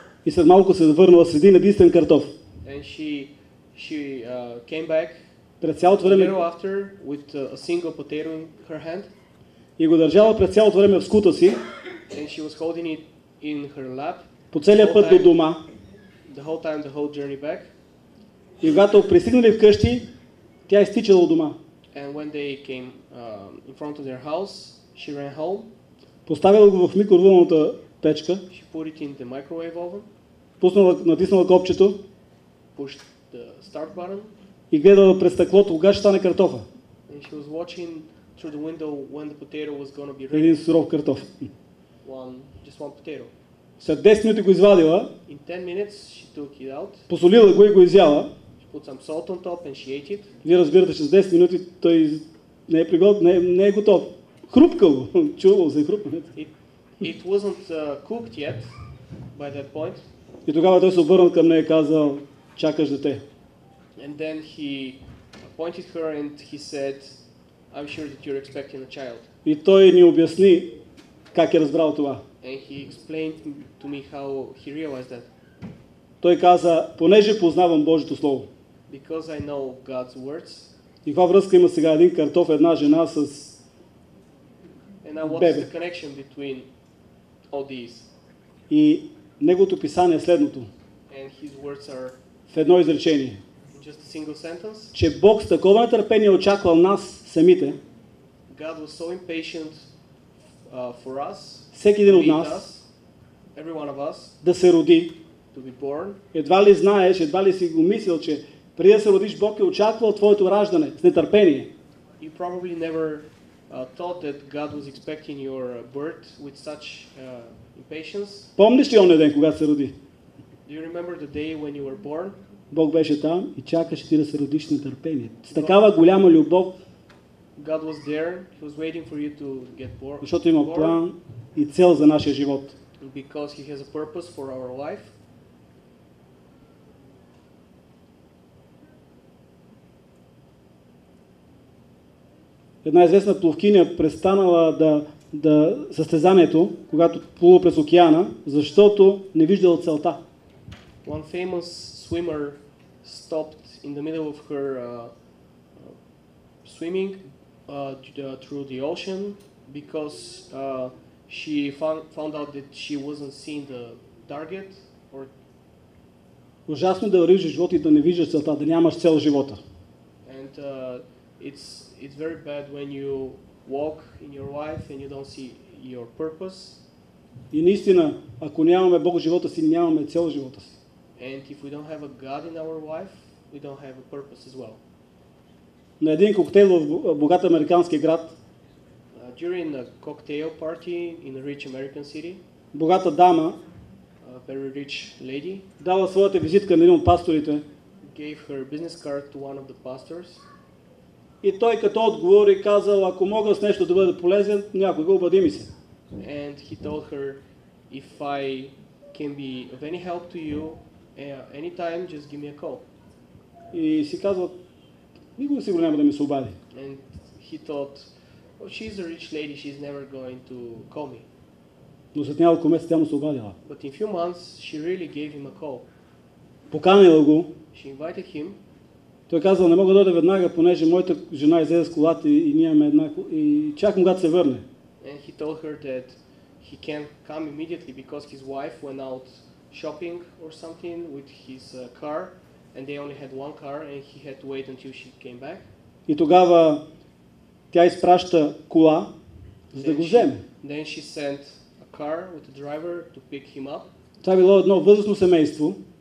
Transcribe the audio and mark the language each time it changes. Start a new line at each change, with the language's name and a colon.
Bulgarian: И след малко се върнала с един единствен картоф.
English: And she came back
Bulgarian: През цялото
English: a little
Bulgarian: време
English: after with a single potato in her hand.
Bulgarian: и го държала през цялото време в скута си,
English: And she was holding it in her lap
Bulgarian: по целия път до дома.
English: the whole journey back.
Bulgarian: И когато пристигнали вкъщи, тя изтичала от дома.
English: And when they came in front of their house, she ran home.
Bulgarian: Поставила го в микровълновата печка,
English: She put it in the microwave oven,
Bulgarian: натиснала копчето
English: pushed the start button,
Bulgarian: и гледала през стъклото кога ще стане картофа.
English: and she was watching through the window when the potato was going to be ready.
Bulgarian: Един суров картоф.
English: Just one potato.
Bulgarian: След 10 минути го извадила,
English: In 10 minutes, she took it out.
Bulgarian: посолила го и го изяла.
English: She put some salt on top and she ate it.
Bulgarian: Вие разбирате, че с 10 минути той не е приготвен, не е готов. Хрупкал, чувал се хрупнал.
English: It wasn't cooked yet by that point.
Bulgarian: И тогава той се обърнал към нея и казал, чакаш дете.
English: And then he pointed her and he said, I'm sure that you're expecting a child.
Bulgarian: И той ни обясни как е разбрал това.
English: And he explained to me how he realized that.
Bulgarian: Той каза, понеже познавам Божието Слово.
English: Because I know God's words.
Bulgarian: И каква връзка има сега един картоф, една жена с
English: And now what's
Bulgarian: бебе?
English: the connection between all these?
Bulgarian: И неговото писание е следното,
English: And his words are
Bulgarian: в едно изречение,
English: in just a single sentence.
Bulgarian: че Бог с такова нетърпение очаквал нас самите,
English: God was so impatient for us,
Bulgarian: всеки един
English: to
Bulgarian: от
English: meet
Bulgarian: нас,
English: us, every one of us,
Bulgarian: да се роди.
English: to be born.
Bulgarian: Едва ли знаеш, едва ли си го мислил, че преди да се родиш, Бог е очаквал твоето раждане с нетърпение.
English: You probably never thought that God was expecting your birth with such impatience.
Bulgarian: Помниш ли онен ден, когато се роди?
English: Do you remember the day when you were born?
Bulgarian: Бог беше там и чакаше ти да се родиш с нетърпение. С такава голяма любов,
English: God was there. He was waiting for you to get born.
Bulgarian: защото има план и цел за нашия живот.
English: because he has a purpose for our life.
Bulgarian: Една известна пловкиня престанала да състезанието, когато плува през океана, защото не виждала целта.
English: One famous swimmer stopped in the middle of her swimming through the ocean because she found out that she wasn't seeing the target. Or
Bulgarian: Ужасно да вървиш в живота и да не виждаш целта, да нямаш цел в живота.
English: and it's very bad when you walk in your life and you don't see your purpose.
Bulgarian: И наистина, ако нямаме Бог в живота си, нямаме цел в живота си.
English: And if we don't have a God in our life, we don't have a purpose as well.
Bulgarian: На един коктейл в богат американски град,
English: During a cocktail party in a rich American city,
Bulgarian: богата дама
English: a very rich lady
Bulgarian: дала своята визитка на един от пасторите
English: gave her business card to one of the pastors,
Bulgarian: и той като отговори казал, ако мога с нещо да бъда полезен, някога обади ми се.
English: and he told her, if I can be of any help to you anytime, just give me a call.
Bulgarian: И си казва, никога сигурно няма да ми се обади.
English: And he thought, oh, she's a rich lady, she's never going to call me.
Bulgarian: Но след няколко месеца тя му се обадила.
English: But in few months, she really gave him a call.
Bulgarian: Поканила го.
English: She invited him.
Bulgarian: Той казал, не мога да дойда веднага, понеже моята жена излезе с колата и ние имаме една... И чакам когато се върне.
English: And he told her that he can't come immediately because his wife went out shopping or something with his car, and they only had one car, and he had to wait until she came back.
Bulgarian: И тогава тя изпраща кола, за да го вземе.
English: Then she sent a car with a driver to pick him up.
Bulgarian: Това било едно възрастно семейство.